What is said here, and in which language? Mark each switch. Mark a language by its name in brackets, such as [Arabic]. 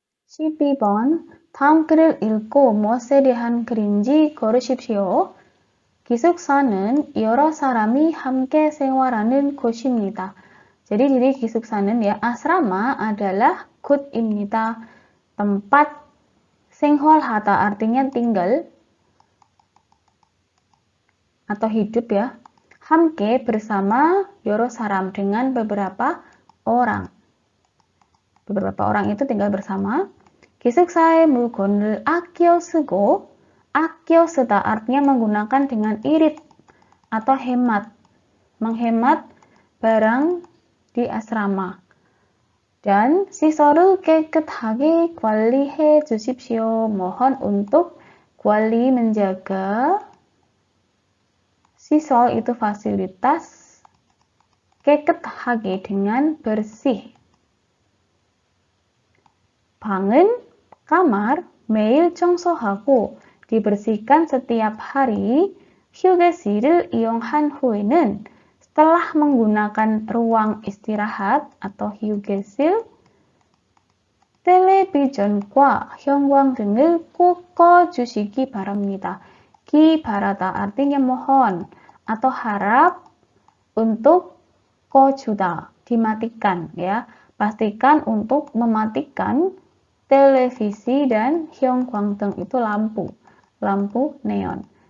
[Korean] 12번, 다음 글을 읽고 무엇에 대한 글인지 고르십시오. 기숙사는 여러 사람이 함께 생활하는 곳입니다. [Indonesian] Jadi diri 기숙사는 ya asrama adalah 곳입니다. Tempat 생활하다 artinya tinggal atau hidup ya. 함께 bersama [Korean] 여러 사람 [Indonesian] dengan beberapa orang. Beberapa orang itu tinggal bersama. [Korean] 기숙사의 물건을 아껴 쓰고 아껴 쓰다 [Indonesian] artinya menggunakan dengan irit atau hemat. Menghemat barang di asrama. [Korean] Dan 시설을 깨끗하게 관리해 주십시오. [Indonesian] Mohon untuk 관리 menjaga. 시설 itu fasilitas. 깨끗하게 dengan bersih. 방은 kamar [Korean] 매일 청소하고 [Indonesian] dibersihkan setiap hari. [Korean] 휴게실을 이용한 후에는 [Indonesian] setelah menggunakan ruang istirahat atau [Korean] 휴게실, 텔레비전과 형광등을 꼭 꺼주시기 바랍니다. [Indonesian] Ki 바라다 artinya mohon atau harap untuk 꺼주다, dimatikan ya. Pastikan untuk mematikan televisi dan 형광등 itu lampu neon.